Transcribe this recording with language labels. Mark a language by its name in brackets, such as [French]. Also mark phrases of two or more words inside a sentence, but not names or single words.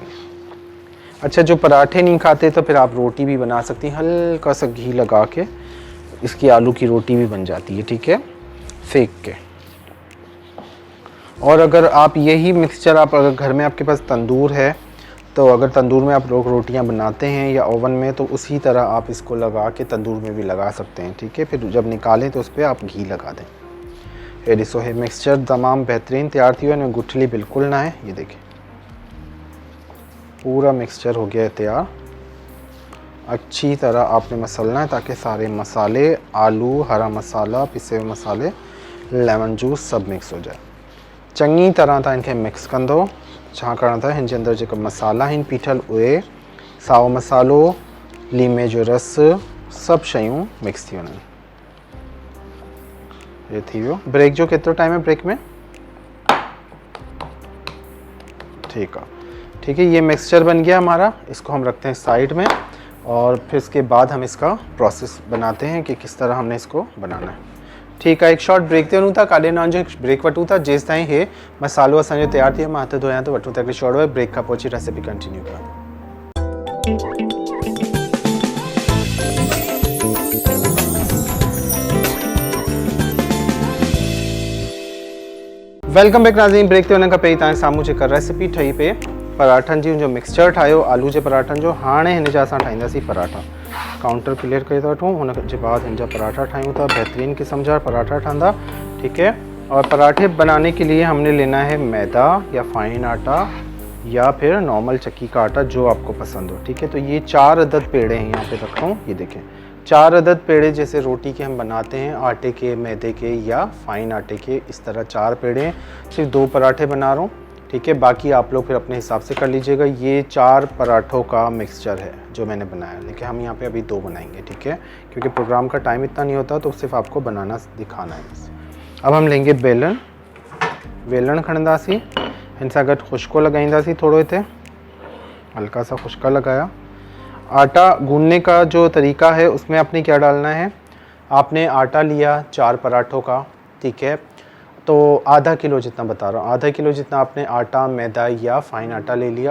[Urdu] اچھا، جو پراٹھے نہیں کھاتے تو پھر آپ روٹی بھی بنا سکتی ہیں، ہلکا سا گھی لگا کے اس کی آلو کی روٹی بھی بن جاتی ہے، ٹھیک ہے، سیک کے. اور اگر آپ یہی مکسچر آپ اگر گھر میں آپ کے پاس تندور ہے تو اگر تندور میں آپ لوگ روٹیاں بناتے ہیں یا اوون میں تو اسی طرح آپ اس کو لگا کے تندور میں بھی لگا سکتے ہیں، ٹھیک ہے. پھر جب نکالیں تو اس پر آپ گھی لگا دیں. [Sindhi] ये ॾिसो हे मिक्सचर तमामु बहितरीन तैयार थी वियो आहे, [Urdu] گٹھلی بالکل نہ ہے. یہ دیکھیے پورا مکسچر ہو گیا ہے تیار. اچھی طرح آپ نے مسلنا ہے تاکہ سارے مسالے، آلو، ہرا مسالا، پسے ہوئے مسالے, [English] lemon juice [Urdu] سب مکس ہو جائے. [Sindhi] चंगी तरह तां इनखे मिक्स कंदो। छा करणो अथव, हिन जे अंदरि जेका मसाला आहिनि पीठल उहे, साओ मसालो, लीमे जो रस, सभु शयूं मिक्स थी वञनि। ये थी वियो। ब्रेक जो केतिरो टाइम है ब्रेक में? [Urdu] ٹھیک ہے، ٹھیک ہے. یہ مکسچر بن گیا ہمارا، اس کو ہم رکھتے ہیں سائیڈ میں اور پھر اس کے بعد ہم اس کا پروسیس بناتے ہیں کہ کس طرح ہم نے اس کو بنانا ہے. [Sindhi] ठीक है, एक [English] short break [Sindhi] ते वञूं था, काॾे न वञो, ब्रेक वठूं था। जेसि ताईं हे मसालो असांजो तैयार थी वियो, मां हथ धोयां थो, वठूं था हिकिड़ी [English] short break [Sindhi] खां पोइ अची रेसिपी कंटिन्यू कयां। [English] welcome back नाज़रीन। [Sindhi] ब्रेक ते वञण खां पहिरीं तव्हांजे साम्हूं जेका रेसिपी ठही पे पराठनि जी, जो मिक्सचर ठाहियो आलू जे पराठनि जो, हाणे हिन जा असां ठाहींदासीं पराठा। काउंटर क्लियर करे था वठूं, हुन जे बाद हिन जा पराठा ठाहियूं था। बेहतरीन किस्म जा पराठा ठहंदा, ठीक है। [Urdu] اور پراٹھے بنانے کے لیے ہم نے لینا ہے میدہ یا فائن آٹا یا پھر نارمل چکی کا آٹا، جو آپ کو پسند ہو، ٹھیک ہے. تو یہ 4 عدد پیڑے ہیں یہاں پہ رکھا ہوں۔ یہ دیکھیں 4 عدد پیڑے، جیسے روٹی کے ہم بناتے ہیں آٹے کے، میدے کے یا فائن آٹے کے، اس طرح 4 پیڑے ہیں. صرف 2 پراٹھے بنا رہا ہوں، ٹھیک ہے۔ باقی آپ لوگ پھر اپنے حساب سے کر لیجیے گا. یہ 4 پراٹھوں کا مکسچر ہے جو میں نے بنایا، لیکن ہم یہاں پہ ابھی 2 بنائیں گے، ٹھیک ہے، کیونکہ پروگرام کا ٹائم اتنا نہیں ہوتا، تو صرف آپ کو بنانا دکھانا ہے بس. اب ہم لیں گے بیلن, [Sindhi] वेलण खणंदासीं, हिन सां गॾु खुश्को लॻाईंदासीं, थोड़ो हिते [Urdu] ہلکا سا خشکا لگایا. آٹا گوندھنے کا جو طریقہ ہے اس میں آپ نے کیا ڈالنا ہے، آپ نے آٹا لیا 4 پراٹھوں کا، ٹھیک ہے. تو آدھا کلو جتنا بتا رہا ہوں، آدھا کلو جتنا آپ نے آٹا، میدہ یا فائن آٹا لے لیا.